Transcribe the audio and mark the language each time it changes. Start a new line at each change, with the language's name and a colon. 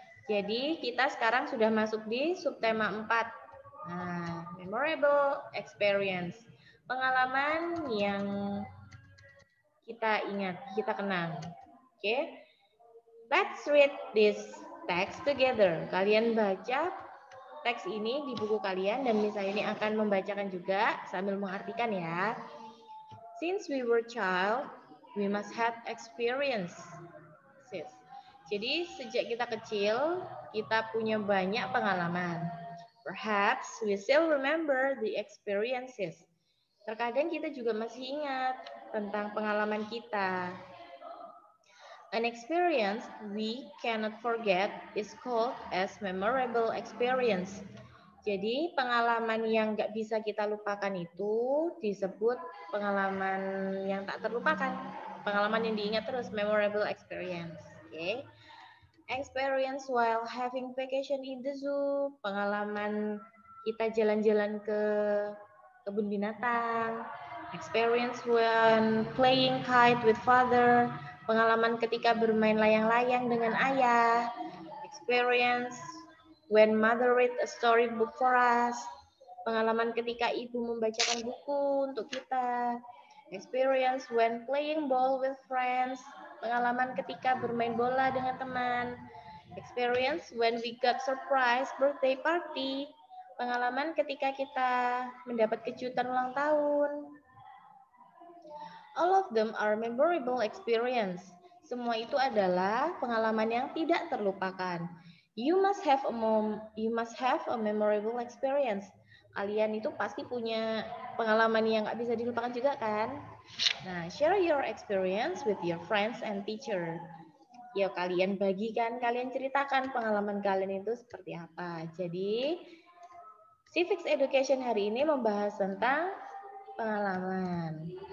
Indonesian: Jadi, kita sekarang sudah masuk di subtema 4. Nah,
English: memorable experience.
Indonesian: Pengalaman yang kita ingat, kita kenang. Oke.
English: Let's read this text together.
Indonesian: Kalian baca teks ini di buku kalian dan Miss ini akan membacakan juga sambil mengartikan ya.
English: Since we were child, we must have experience.
Indonesian: Jadi sejak kita kecil, kita punya banyak pengalaman.
English: Perhaps we still remember the experiences.
Indonesian: Terkadang kita juga masih ingat tentang pengalaman kita.
English: An experience we cannot forget is called as memorable experience.
Indonesian: Jadi pengalaman yang nggak bisa kita lupakan itu disebut pengalaman yang tak terlupakan. Pengalaman yang diingat terus,
English: memorable experience.
Indonesian: Okay.
English: Experience while having vacation in the zoo.
Indonesian: Pengalaman kita jalan-jalan ke kebun binatang.
English: Experience when playing kite with father.
Indonesian: Pengalaman ketika bermain layang-layang dengan ayah.
English: Experience when mother read a storybook for us.
Indonesian: Pengalaman ketika ibu membacakan buku untuk kita.
English: Experience when playing ball with friends.
Indonesian: Pengalaman ketika bermain bola dengan teman.
English: Experience when we got surprise birthday party.
Indonesian: Pengalaman ketika kita mendapat kejutan ulang tahun.
English: All of them are memorable experience.
Indonesian: Semua itu adalah pengalaman yang tidak terlupakan.
English: You must have a memorable experience.
Indonesian: Kalian itu pasti punya pengalaman yang nggak bisa dilupakan juga kan?
English: Nah, share your experience with your friends and teacher.
Indonesian: Ya, kalian bagikan, kalian ceritakan pengalaman kalian itu seperti apa. Jadi, Civics Education hari ini membahas tentang pengalaman.